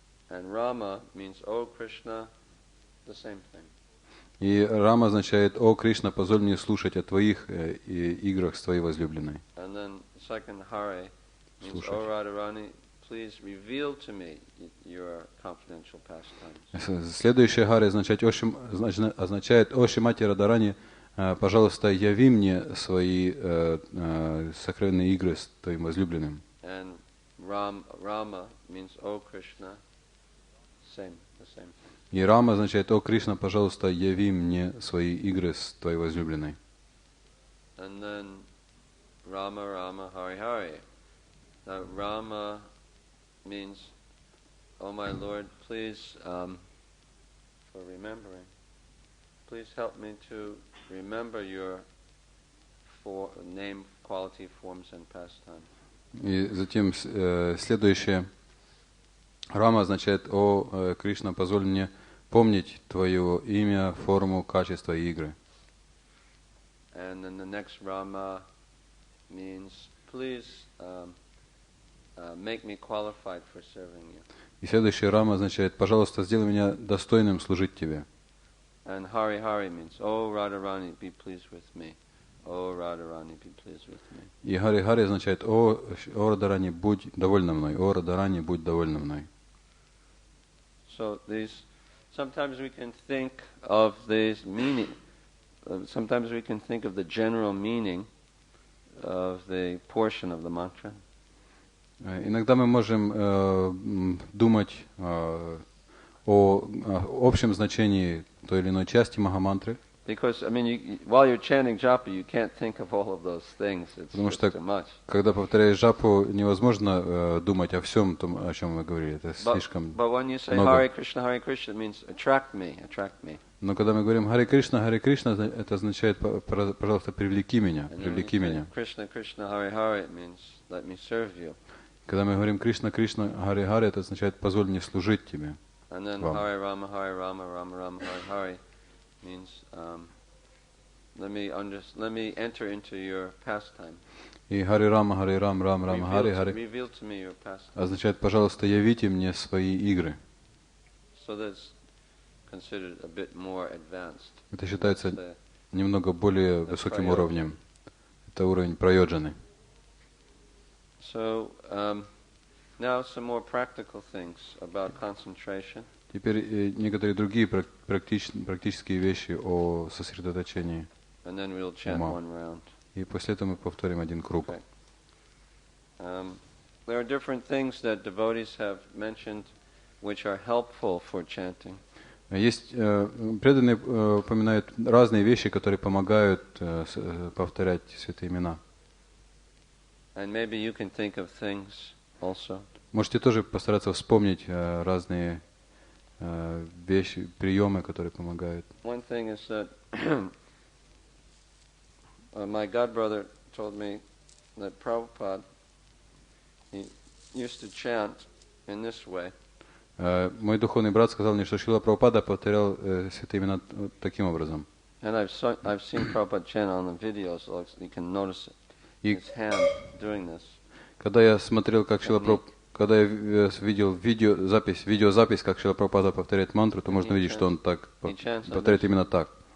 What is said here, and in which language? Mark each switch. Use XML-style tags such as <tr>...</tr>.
<en>And Rama means, "Oh Krishna," the same thing.</en> <ru>И Рама означает: «О Кришна, позволь мне слушать о твоих играх с твоей возлюбленной».</ru> <en>And then second Hari means, "Oh Radharani, please reveal to me your confidential pastimes."</en> <ru>Следующая Хари означает: «О Шримати Радharani, пожалуйста, яви мне свои сокровенные игры с твоим возлюбленным».</ru> <en>And Rama means, "Oh Krishna," the same thing.</en> <ru>И Рама означает: «О Кришна, пожалуйста, яви мне свои игры с твоей возлюбленной».</ru> <en>And then Rama, Rama, Hari, Hari. Now Rama means, "Oh my Lord, please, for remembering, please help me to remember your name, quality, forms, and pastime."</en> <ru>И затем следующее. Рама означает: «О Кришна, позволь мне помнить твое имя, форму, качество и игры».</ru> <en>And then the next Rama means, "Please make me qualified for serving you."</en> <ru>И следующий Рама означает: «Пожалуйста, сделай меня достойным служить тебе».</ru> <en>And Hari Hari means, "Oh Radharani, be pleased with me. Oh Radharani, be pleased with me."</en> <ru>И Хари Хари означает: «О Радharani, будь довольна мной. О Радharani, будь довольна мной».</ru> <en>So sometimes we can think of these meaning. Sometimes we can think of the general meaning of the portion of the mantra.</en> <ru>Иногда мы можем думать о общем значении той или иной части Махамантры.</ru> <en>Because, while you're chanting japa, you can't think of all of those things. It's</en> <ru>Потому что,</ru> <en>too much.</en> <ru>когда повторяешь джапу, невозможно думать о всем том, о чем мы говорили. Это слишком</ru> <en>But when you say</en> <ru>много.</ru> <en>Hare Krishna, it means attract me.</en> <ru>Но когда мы говорим Харе Кришна, это означает: пожалуйста, привлеки меня, привлеки меня.</ru> <en>Krishna, Krishna, Hare, it means let me serve you.</en> <ru>Когда мы говорим Кришна, Кришна, Харе Харе, это означает: позволь мне служить тебе.</ru> <en>And then</en> <ru>Вам.</ru> <en>Hare Rama, Rama Rama, Hare means let me enter into your pastime.</en> <ru>И Харе Рама, Рам, Рама, Харе Харе</ru> <en>Reveal to me your pastime.</en> <ru>означает: пожалуйста, явите мне свои игры.</ru> <en>So that's considered a bit more advanced.</en> <ru>Это считается немного более высоким уровнем. Это уровень прайоджаны.</ru> <en>So now some more practical things about concentration.</en> <ru>Теперь некоторые другие практические вещи о сосредоточении</ru> <en>And then we'll chant</en> <ru>ума.</ru> <en>one round.</en> <ru>И после этого мы повторим один круг.</ru> <en>Okay. There are different things that devotees have mentioned which are helpful for chanting.</en> <ru>Есть преданные упоминают разные вещи, которые помогают повторять святые имена.</ru> <en>And maybe you can think of things also.</en> <ru>Можете тоже постараться вспомнить разные вещи, приемы, которые помогают.</ru> <en>One thing is that my godbrother told me that Prabhupada, he used to chant in this way.</en> <ru>Мой духовный брат сказал мне, что Шрила Прабхупада повторял святые имена таким образом.</ru> <en>And I've seen Prabhupada chant on the videos. You can notice his hand doing this.</en> <ru>Когда я смотрел, как когда я видел видеозапись, как Шрила Прабхупада повторяет мантру, то можно видеть, что он так повторяет именно так.</ru>